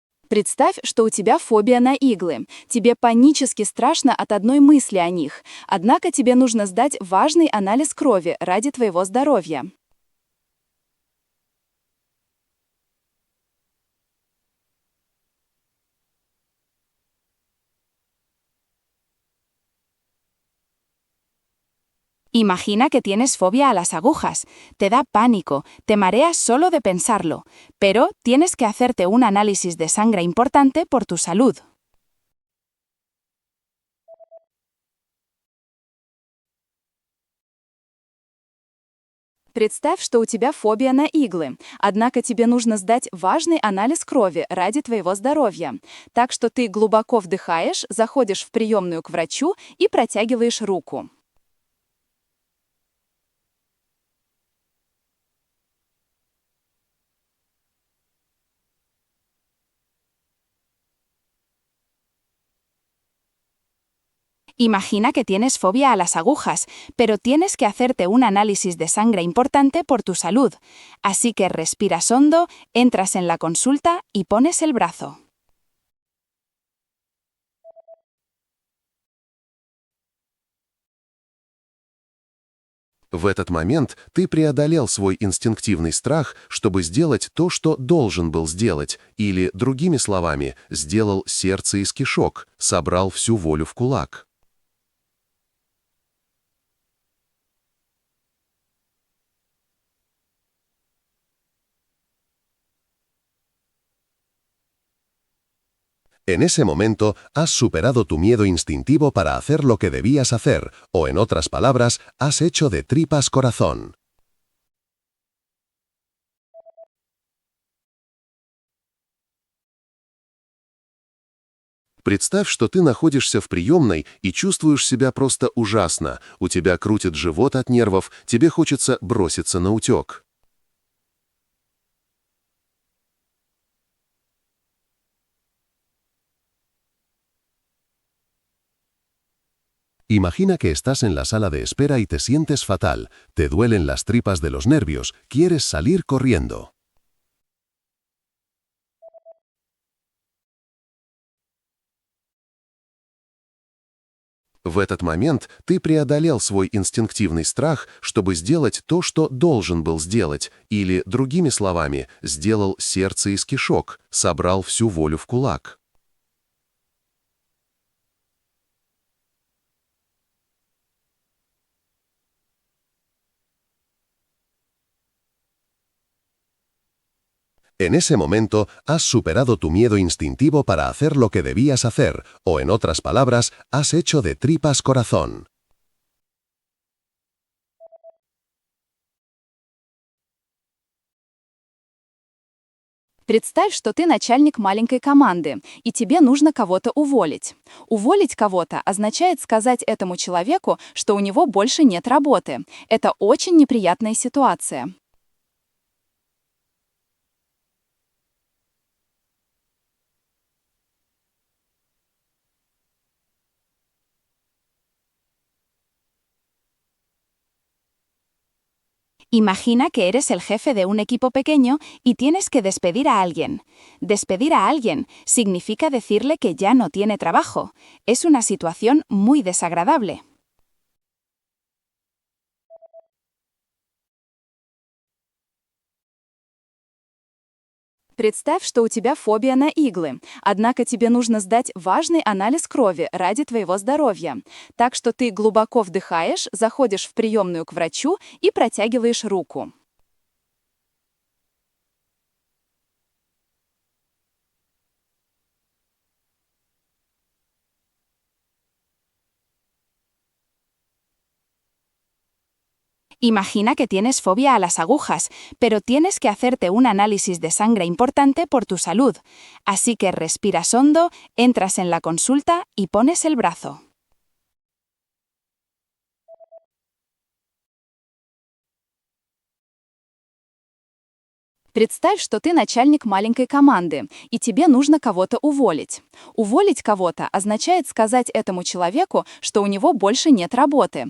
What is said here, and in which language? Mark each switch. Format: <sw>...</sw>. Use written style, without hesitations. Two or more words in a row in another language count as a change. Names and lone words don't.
<ru>Представь, что у тебя фобия на иглы. Тебе панически страшно от одной мысли о них. Однако тебе нужно сдать важный анализ крови ради твоего здоровья.</ru> <es>Imagina que tienes fobia a las agujas. Te da pánico, te mareas solo de pensarlo, pero tienes que hacerte un análisis de sangre importante por tu salud.</es> <ru>Представь, что у тебя фобия на иглы, однако тебе нужно сдать важный анализ крови ради твоего здоровья. Так что ты глубоко вдыхаешь, заходишь в приемную к врачу и протягиваешь руку.</ru> <es>Imagina que tienes fobia a las agujas, pero tienes que hacerte un análisis de sangre importante por tu salud. Así que respiras hondo, entras en la consulta y pones el brazo.</es> <ru>В этот момент ты преодолел свой инстинктивный страх, чтобы сделать то, что должен был сделать, или, другими словами, сделал сердце из кишок, собрал всю волю в кулак.</ru> <es>En ese momento, has superado tu miedo instintivo para hacer lo que debías hacer, o en otras palabras, has hecho de tripas corazón.</es> <ru>Представь, что ты находишься в приемной и чувствуешь себя просто ужасно. У тебя крутит живот от нервов, тебе хочется броситься на утек.</ru> <es>Imagina que estás en la sala de espera y te sientes fatal, te duelen las tripas de los nervios, quieres salir corriendo.</es> <ru>В этот момент ты преодолел свой инстинктивный страх, чтобы сделать то, что должен был сделать, или, другими словами, сделал сердце из кишок, собрал всю волю в кулак.</ru> <es>En ese momento, has superado tu miedo instintivo para hacer lo que debías hacer, o en otras palabras, has hecho de tripas corazón.</es> <ru>Представь, что ты начальник маленькой команды, и тебе нужно кого-то уволить. Уволить кого-то означает сказать этому человеку, что у него больше нет работы. Это очень неприятная ситуация.</ru> <es>Imagina que eres el jefe de un equipo pequeño y tienes que despedir a alguien. Despedir a alguien significa decirle que ya no tiene trabajo. Es una situación muy desagradable.</es> <ru>Представь, что у тебя фобия на иглы, однако тебе нужно сдать важный анализ крови ради твоего здоровья. Так что ты глубоко вдыхаешь, заходишь в приемную к врачу и протягиваешь руку.</ru> <es>Imagina que tienes fobia a las agujas, pero tienes que hacerte un análisis de sangre importante por tu salud. Así que respiras hondo, entras en la consulta y pones el brazo.</es> <ru>Представь, что ты начальник маленькой команды, и тебе нужно кого-то уволить. Уволить кого-то означает сказать этому человеку, что у него больше нет работы.</ru>